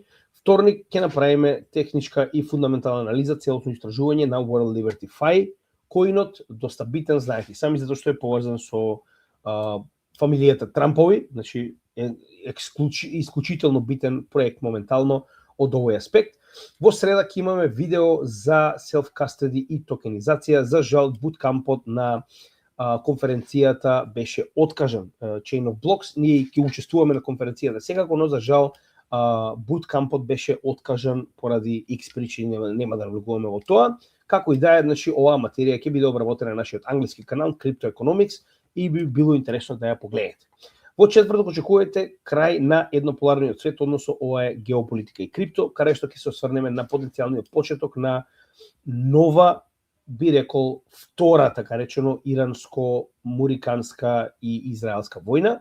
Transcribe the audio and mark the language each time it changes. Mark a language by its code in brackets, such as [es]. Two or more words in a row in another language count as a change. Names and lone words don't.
[mk] Вторник ќе направиме техничка и фундаментална анализа, целосно истражување на World Liberty Fi, коинот доста битен, знаете сами, затоа што е поврзан со фамилијата Трампови, значи е исклучително битен проект моментално од овој аспект. Во среда ќе имаме видео за self-custody и токенизација. За жал, буткампот на конференцијата беше откажан. Chain of Blocks, ние ќе учествуваме на конференцијата секако, но за жал буткампот беше откажан поради X причини, нема да навлегуваме во тоа. Како и да е, значи оваа материја ќе биде обработена на нашиот англиски канал Crypto Economics и би било интересно да ја погледнете. Во четврток очекувате крај на еднополарниот свет, односно ова е геополитика и крипто, каде што ќе се осврнеме на потенцијалниот почеток на нова, би рекол, втора, така речено, иранско-муриканска и израелска војна.